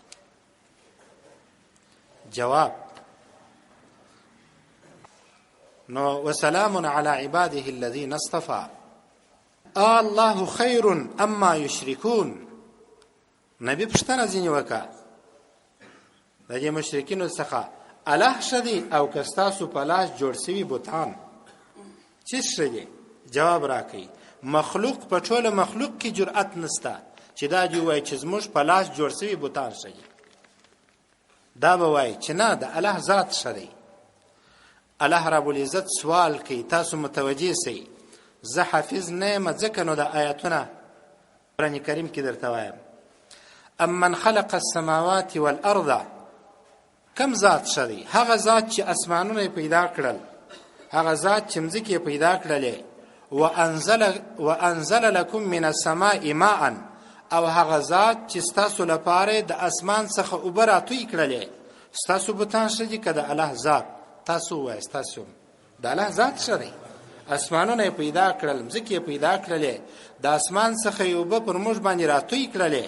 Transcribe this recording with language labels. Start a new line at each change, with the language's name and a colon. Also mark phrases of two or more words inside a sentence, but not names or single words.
Pashto: جواب نو
Arabic: وسلام علی عباده الذین اصطفى الله خیر اما یشرکون.
Pashto: نبی پښتنه ځینې وکړه د دې مشرکینو څخه الله شدی او کستاسو په لاس جوړ شوي بوتان چی شدی؟ جواب راکړي مخلوق په ټوله مخلوق کې جرأت نسته چې دا دی وای چې زموږ په لاس جوړ شوي بوتان شدی. دا به وای چې نه د الله ذات شدی.
Arabic: الله رب العزت
Pashto: سوال کوي تاسو متوجه سئ. زه حافظ نه یم ځکه نو د آیاتونه قرآن کریم کې درته وایم.
Arabic: امن خلق السماوات والارض
Pashto: کم ذات شدی؟ هغه ذات چې اسمانونه پیدا کړل هغه ذات چې مځکه پیدا کړلې
Arabic: وانزل لكم من السماء ماء
Pashto: او هغه ذات چې ستاسو لپاره د اسمان څخه اوبه راتوی کړلې ستاسو بوتان شدي که د الله ذات؟ تاسو وایئ ستاسو د الله ذات شدی. اسمانونه پیدا کړل مځکه پیدا کړلې د اسمان څخه اوبه پر موږ باندې راتوی کړلې.